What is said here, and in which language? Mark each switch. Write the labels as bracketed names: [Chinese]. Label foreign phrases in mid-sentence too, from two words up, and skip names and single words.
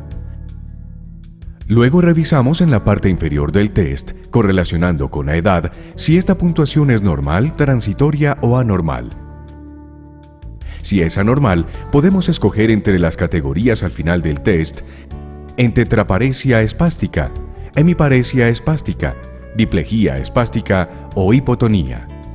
[Spanish] Luego revisamos en la parte inferior del test, correlacionando con la edad, si esta puntuación es normal, transitoria o anormal. Si es anormal, podemos escoger entre las categorías al final del test en tetraparesia espástica, hemiparesia espástica, diplejía espástica o hipotonía.